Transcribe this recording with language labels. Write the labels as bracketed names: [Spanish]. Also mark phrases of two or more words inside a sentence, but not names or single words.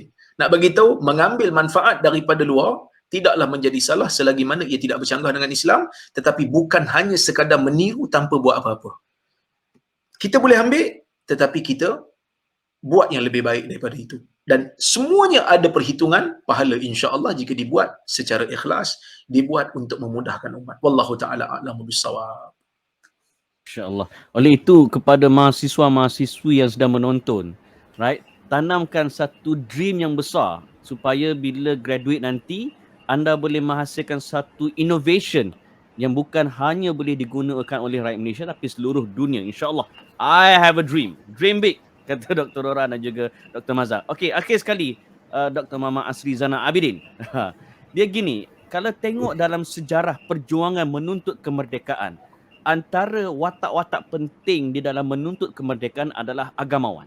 [Malay] Nak bagi tahu, mengambil manfaat daripada luar, tidaklah menjadi salah selagi mana ia tidak bercanggah dengan Islam, tetapi bukan hanya sekadar meniru tanpa buat apa-apa. Kita boleh ambil, tetapi kita buat yang lebih baik daripada itu. Dan semuanya ada perhitungan pahala [Arabic] insya-Allah [Malay] jika dibuat secara ikhlas, dibuat untuk memudahkan umat. [Arabic] Wallahu taala a'lamu bissawab. Insya-Allah. [Malay] Oleh itu kepada mahasiswa-mahasiswi yang sedang menonton, right? Tanamkan satu dream yang besar supaya bila graduate nanti anda boleh menghasilkan satu innovation yang bukan hanya boleh digunakan oleh rakyat Malaysia tapi seluruh dunia. [Arabic] InsyaAllah. [English] I have a dream. Dream big, [Malay] kata Dr. Rora dan juga Dr. Mazhar. Okey, akhir sekali Dr. Muhammad Asri Zana Abidin. Dia gini, kalau tengok dalam sejarah perjuangan menuntut kemerdekaan, antara watak-watak penting di dalam menuntut kemerdekaan adalah agamawan.